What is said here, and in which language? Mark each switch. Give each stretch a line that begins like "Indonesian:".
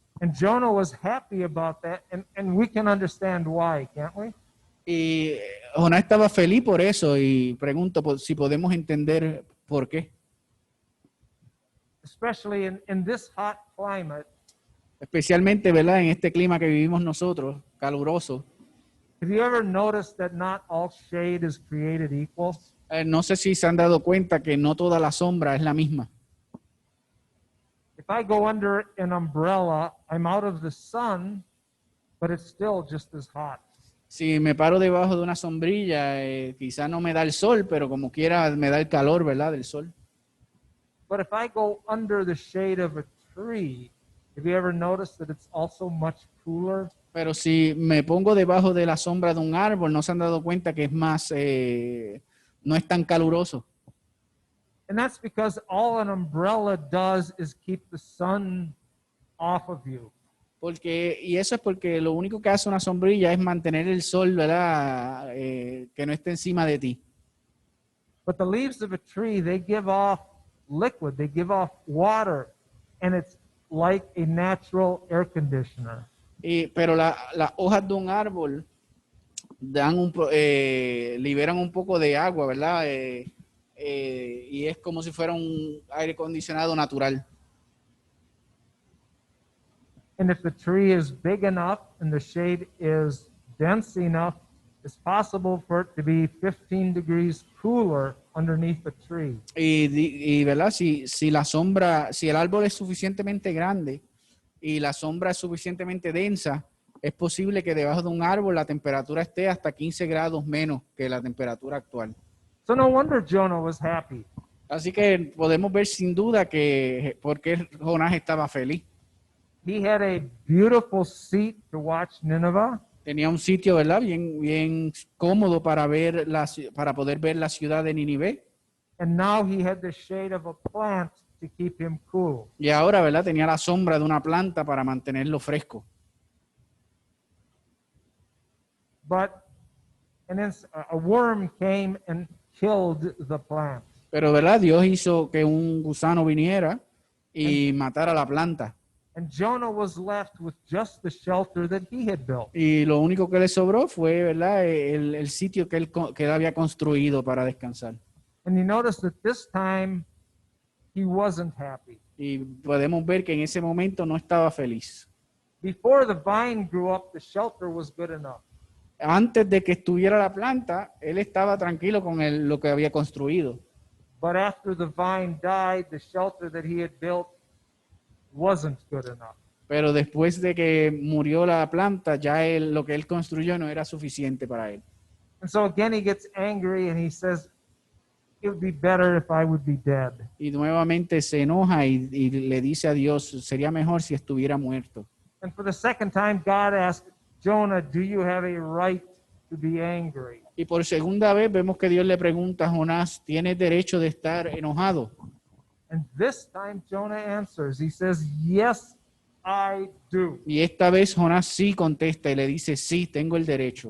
English: And Jonah was happy about that, and we can understand why, can't we?
Spanish: Y Jonás estaba feliz por eso y pregunto si podemos entender por qué.
English: Especially in this hot climate,
Spanish: Especialmente, ¿verdad?, en este clima que vivimos nosotros, caluroso.
English: have you ever noticed that not all shade is created equal?
Spanish: No sé si se han dado cuenta que no toda la sombra es la misma.
English: If I go under an umbrella, I'm out of the sun, but it's still just as hot.
Spanish: Si me paro debajo de una sombrilla, quizá no me da el sol, pero como quiera me da el calor, ¿verdad?, del sol.
English: But if I go under the shade of a tree, have you ever noticed that it's also much cooler?
Spanish: Pero si me pongo debajo de la sombra de un árbol, ¿no se han dado cuenta que es más, no es tan caluroso?
English: And that's because all an umbrella does is keep the sun off of you.
Spanish: Y eso es porque lo único que hace una sombrilla es mantener el sol, ¿verdad?, que no esté encima de ti.
English: But the leaves of a tree, they give off liquid, they give off water, and it's like a natural air conditioner.
Spanish: Pero las hojas de un árbol liberan un poco de agua, ¿verdad? Y es como si fuera un aire acondicionado natural.
English: And if the tree is big enough and the shade is dense enough, it's possible for it to be 15 degrees cooler underneath the tree.
Spanish: ¿Verdad? Si el árbol es suficientemente grande y la sombra es suficientemente densa, es posible que debajo de un árbol la temperatura esté hasta 15 grados menos que la temperatura actual.
English: So no wonder Jonah was happy.
Spanish: Así que podemos ver sin duda que por qué Jonás estaba feliz.
English: He had a beautiful seat to watch Nineveh,
Spanish: Tenía un sitio, ¿verdad?, bien cómodo para poder ver la ciudad de Nínive.
English: and now he had the shade of a plant to keep him cool.
Spanish: Y ahora, ¿verdad?, tenía la sombra de una planta para mantenerlo fresco.
English: But a worm came and killed the plant.
Spanish: Pero, ¿verdad?, Dios hizo que un gusano viniera y matara la planta.
English: And Jonah was left with just the shelter that he had built.
Spanish: Y lo único que le sobró fue, ¿verdad?, el sitio que él había construido para descansar.
English: And you notice that this time he wasn't happy.
Spanish: Y podemos ver que en ese momento no estaba feliz.
English: Before the vine grew up, the shelter was good enough.
Spanish: Antes de que estuviera la planta, él estaba tranquilo con lo que había construido.
English: But after the vine died, the shelter that he had built wasn't good enough.
Spanish: Pero después de que murió la planta, ya lo que él construyó no era suficiente para él.
English: And so again he gets angry and he says, it would be better if I would be dead.
Spanish: Y nuevamente se enoja y le dice a Dios, sería mejor si estuviera muerto.
English: And for the second time, God asked Jonah, do you have a right to be angry?
Spanish: Y por segunda vez vemos que Dios le pregunta a Jonás, ¿tienes derecho de estar enojado?
English: And this time Jonah answers. He says, yes, I do.
Spanish: Y esta vez Jonás sí contesta y le dice, sí, tengo el derecho.